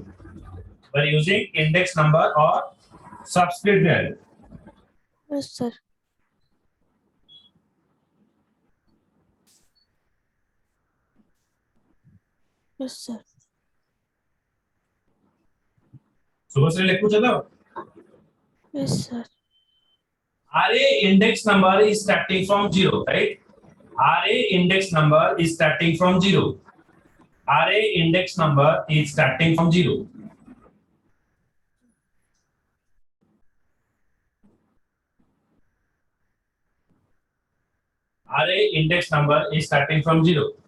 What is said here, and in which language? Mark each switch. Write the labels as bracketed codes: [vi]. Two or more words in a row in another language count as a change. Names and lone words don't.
[en] We're using index number or subscript value. Yes, sir. Yes, sir. [hi] शुभश्री लिखू चलो. [en] Yes, sir. Array index number is starting from 0, right? Array index number is starting from 0. Array index number is starting from 0. Array index number is starting from 0.